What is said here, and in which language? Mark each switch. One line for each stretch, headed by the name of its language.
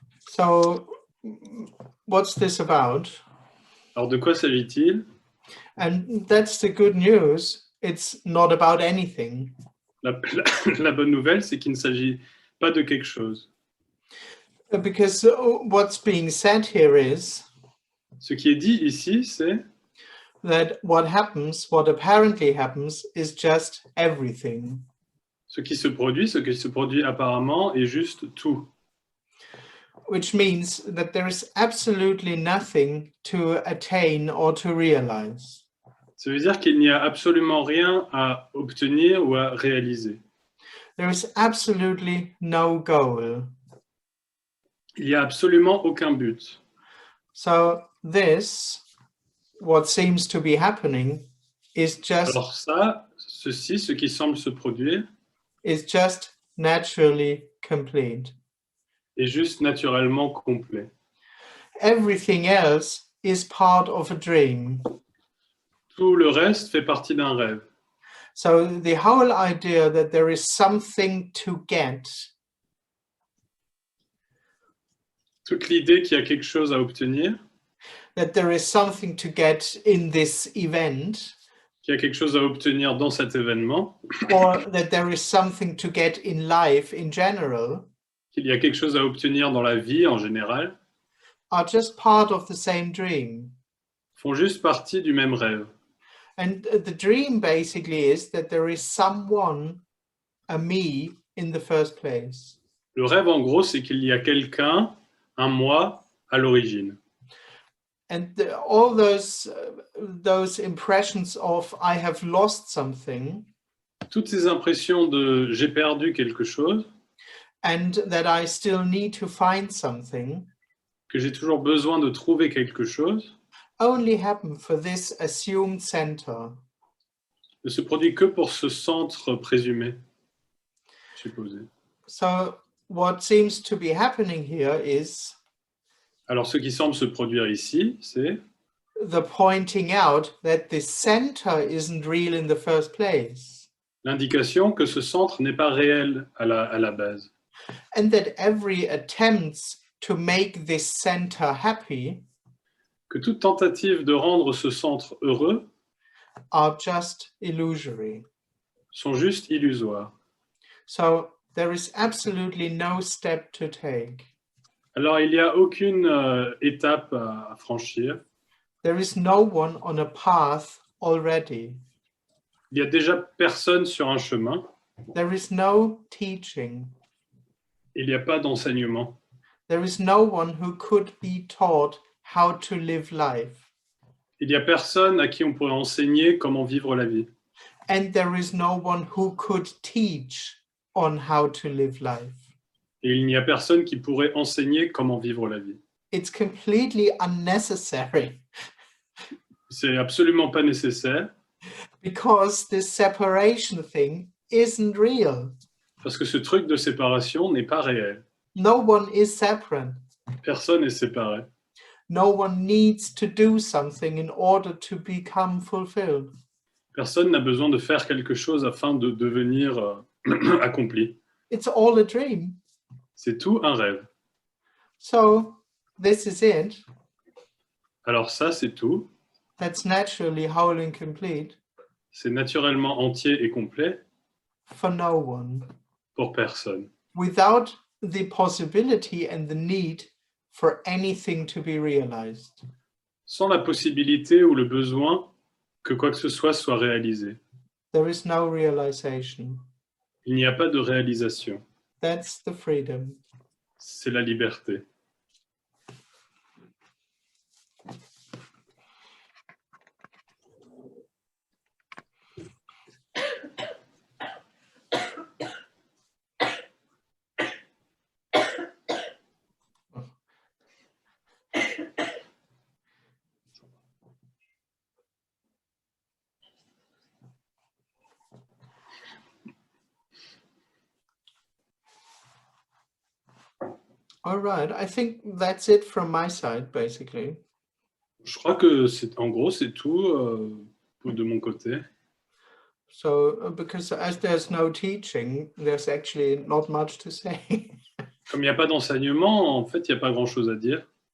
English: So, what's this about?
French: Alors, de quoi s'agit-il?
English: And that's the good news. It's not about anything.
French: La bonne nouvelle, c'est qu'il ne s'agit pas de quelque chose.
English: Because what's being said here is
French: Ce qui est dit ici, c'est
English: that what apparently happens, is just everything.
French: ce qui se produit apparemment est juste tout.
English: Which means that there is absolutely nothing to attain or to realize.
French: Ça veut dire qu'il n'y a absolument rien à obtenir ou à réaliser.
English: There is absolutely no goal.
French: Il n'y a absolument aucun but.
English: So this, what seems to be happening, is just
French: Alors ça, ceci, ce qui semble se produire,
English: is just naturally complete.
French: est juste naturellement complet.
English: Everything else is part of a dream.
French: Tout le reste fait partie d'un rêve.
English: So the whole idea that there is something to get,
French: Toute l'idée qu'il y a quelque chose à obtenir,
English: that there is something to get in this event,
French: qu'il y a quelque chose à obtenir dans cet événement,
English: or that there is something to get in life in general,
French: qu'il y a quelque chose à obtenir dans la vie en général,
English: are just part of the same dream.
French: font juste partie du même rêve.
English: And the dream basically is that there is someone, a me, in the first place.
French: Le rêve, en gros, c'est qu'il y a quelqu'un, un moi, à l'origine.
English: And all those impressions of I have lost something,
French: Toutes ces impressions de j'ai perdu quelque chose,
English: and that I still need to find something,
French: que j'ai toujours besoin de trouver quelque chose,
English: only happen for this assumed center.
French: ne se produit que pour ce centre présumé, supposé.
English: So what seems to be happening here is
French: Alors, ce qui semble se produire ici, c'est
English: the pointing out that the center isn't real in the first place,
French: l'indication que ce centre n'est pas réel à la base.
English: and that every attempt to make this center happy
French: Que toute tentative de rendre ce centre heureux
English: are just illusory.
French: sont juste illusoires.
English: So there is absolutely no step to take.
French: Alors, il n'y a aucune étape à franchir.
English: There is no one on a path already.
French: Il n'y a déjà personne sur un chemin.
English: There is no teaching.
French: Il n'y a pas d'enseignement.
English: There is no one who could be taught how to live life.
French: Il n'y a personne à qui on pourrait enseigner comment vivre la vie.
English: And there is no one who could teach on how to live life.
French: Et il n'y a personne qui pourrait enseigner comment vivre la vie.
English: It's completely unnecessary
French: C'est absolument pas nécessaire
English: because this separation thing isn't real.
French: parce que ce truc de séparation n'est pas réel.
English: No one is separate.
French: Personne n'est séparé.
English: No one needs to do something in order to become fulfilled.
French: Personne n'a besoin de faire quelque chose afin de devenir accompli.
English: It's all a dream.
French: C'est tout un rêve.
English: So this is it.
French: Alors ça, c'est tout.
English: That's naturally whole and complete
French: C'est naturellement entier et complet
English: for no one,
French: pour personne.
English: without the possibility and the need for anything to be realized.
French: Sans la possibilité ou le besoin que quoi que ce soit réalisé.
English: There is no realization.
French: Il n'y a pas de réalisation.
English: That's the freedom.
French: C'est la liberté.
English: All right, I think that's it from my side, basically.
French: Je crois que en gros, c'est tout de mon côté.
English: So, because as there's no teaching, there's actually not much to say.
French: Comme il n'y a pas d'enseignement, en fait, il n'y a pas grand-chose à dire.